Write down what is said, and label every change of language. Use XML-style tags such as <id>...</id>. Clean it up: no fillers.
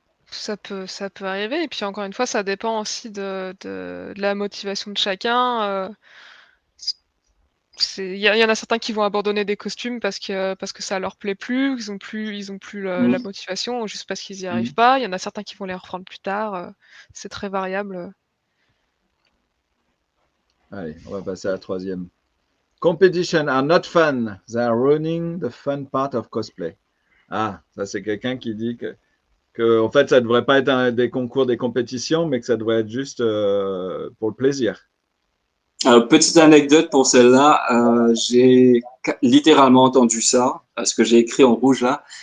<fr>Ça peut arriver et puis encore une fois, ça dépend aussi de la motivation de chacun, il y en a certains qui vont abandonner des costumes parce que ça leur plaît plus, ils ont plus la Mm. motivation ou juste parce qu'ils y arrivent Hmm. pas. Il y en a certains qui vont les reprendre plus tard, c'est très variable. Allez, on va passer à la troisième.</fr> <en>Competition are not fun. They are ruining the fun part of cosplay.</en> <fr>Ah, ça c'est quelqu'un qui dit que en fait, ça ne devrait pas être des concours, des compétitions, mais que ça devrait être juste pour le plaisir. Alors, petite anecdote pour celle-là, j'ai littéralement entendu ça, ce que j'ai écrit en rouge là.</fr>